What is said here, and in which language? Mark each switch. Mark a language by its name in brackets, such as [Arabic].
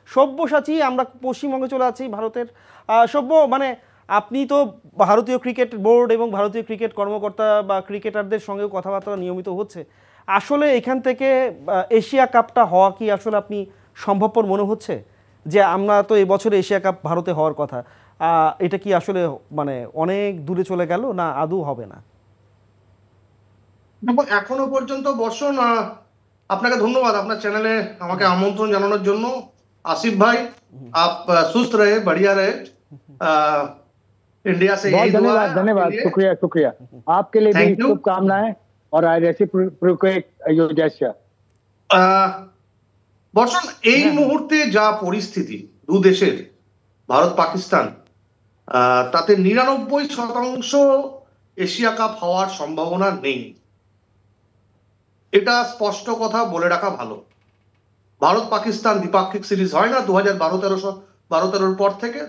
[Bangla] সব্যসাচী, আমরা পশ্চিমবঙ্গে চলে আছি, ভারতের। সব্য, মানে আপনি তো ভারতীয় ক্রিকেট বোর্ড এবং ভারতীয় ক্রিকেট কর্মকর্তা বা ক্রিকেটারদের সঙ্গেও কথাবার্তা নিয়মিত হচ্ছে, আসলে এখান থেকে এশিয়া কাপটা হওয়া কি আসলে আপনি সম্ভবপর মনে হচ্ছে? যে আমরা তো এবছরে এশিয়া কাপ ভারতে হওয়ার কথা, এটা কি আসলে মানে অনেক দূরে চলে গেল, না আদৌ হবে না? এখনো পর্যন্ত বর্ষণ, আপনাকে ধন্যবাদ আপনার চ্যানেলে আমাকে আমন্ত্রণ জানানোর জন্য। [Hindi] আসিফ भाई, आप सुस्त रहे, बढ़िया रहे। इंडिया से यही दुआ है। धन्यवाद, शुक्रिया शुक्रिया। आपके लिए भी शुभकामनाएं और [English] I reciprocate your gesture. [Bangla] বর্ষণ, এই মুহূর্তে যা পরিস্থিতি দু দেশের, ভারত পাকিস্তান, তাতে 99% এশিয়া কাপ হওয়ার সম্ভাবনা নেই। এটা স্পষ্ট কথা বলে রাখা ভালো। ভারত পাকিস্তান দ্বিপাক্ষিক সিরিজ হয় না 2012-13 পর থেকে।